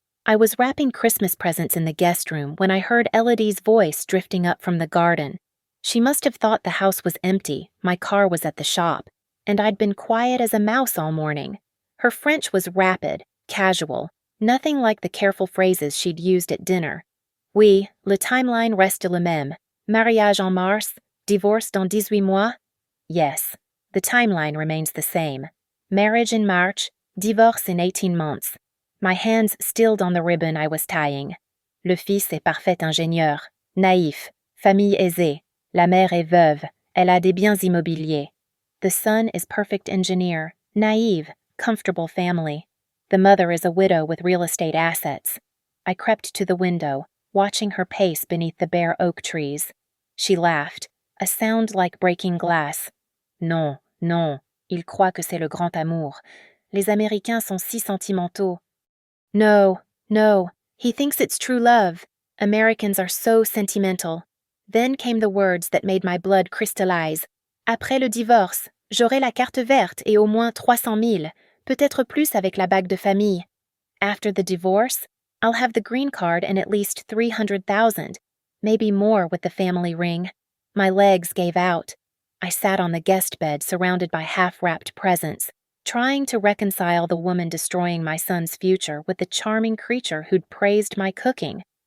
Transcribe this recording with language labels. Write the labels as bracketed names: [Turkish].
[English] I was wrapping Christmas presents in the guest room when I heard Elodie's voice drifting up from the garden. She must have thought the house was empty, my car was at the shop, and I'd been quiet as a mouse all morning. Her French was rapid, casual, nothing like the careful phrases she'd used at dinner. [French] Oui, le timeline reste le même. Mariage en mars, divorce dans 18 mois? [English] Yes, the timeline remains the same. Marriage in March, divorce in 18 months. My hands stilled on the ribbon I was tying. [French] Le fils est parfait ingénieur, naïf, famille aisée. La mère est veuve, elle a des biens immobiliers. [English] The son is perfect engineer, naive, comfortable family. The mother is a widow with real estate assets. I crept to the window, watching her pace beneath the bare oak trees. She laughed, a sound like breaking glass. [French] Non, non, il croit que c'est le grand amour. Les Américains sont si sentimentaux. [English] No, no, he thinks it's true love. Americans are so sentimental. Then came the words that made my blood crystallize. [French] Après le divorce, j'aurai la carte verte et au moins 300 000, peut-être plus avec la bague de famille. [English] After the divorce, I'll have the green card and at least 300,000, maybe more with the family ring. My legs gave out. I sat on the guest bed surrounded by half-wrapped presents, trying to reconcile the woman destroying my son's future with the charming creature who'd praised my cooking.